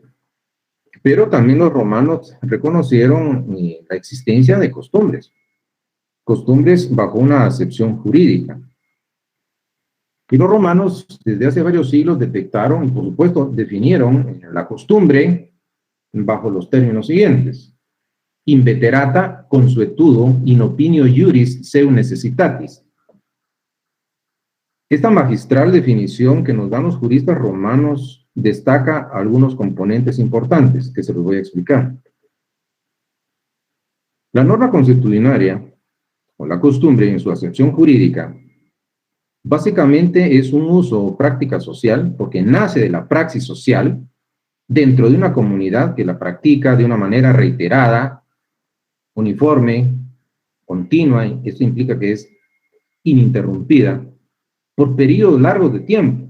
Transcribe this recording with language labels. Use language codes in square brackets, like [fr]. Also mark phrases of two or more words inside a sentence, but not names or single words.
[es] Pero también los romanos reconocieron la existencia de costumbres bajo una acepción jurídica. Y los romanos desde hace varios siglos detectaron y por supuesto definieron la costumbre bajo los términos siguientes: [la] inveterata consuetudo in opinio iuris seu necessitatis. [es] Esta magistral definición que nos dan los juristas romanos destaca algunos componentes importantes que se los voy a explicar. La norma consuetudinaria, o la costumbre en su acepción jurídica, básicamente es un uso o práctica social porque nace de la praxis social dentro de una comunidad que la practica de una manera reiterada, uniforme, continua, y esto implica que es ininterrumpida, por periodos largos de tiempo.